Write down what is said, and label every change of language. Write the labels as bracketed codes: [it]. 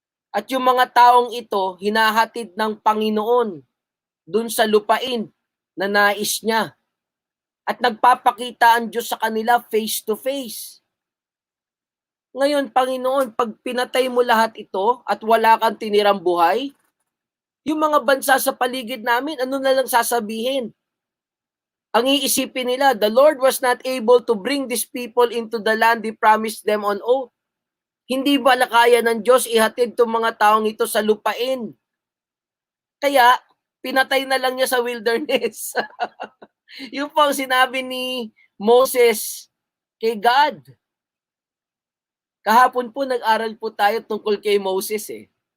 [tl] At yung mga taong ito, hinahatid ng Panginoon dun sa lupain na nais niya. At nagpapakita ang Diyos sa kanila [en] face to face. [tl] Ngayon, Panginoon, pag pinatay mo lahat ito at wala kang tinirang buhay, yung mga bansa sa paligid namin, ano na lang sasabihin? Ang iisipin nila, [en] the Lord was not able to bring these people into the land He promised them on oath. [tl] Hindi ba nakaya ng Diyos ihatid itong mga taong ito sa lupain? Kaya, pinatay na lang niya sa wilderness. Yung pang sinabi ni Moses kay God. Kahapon po nag-aral po tayo tungkol kay Moses eh.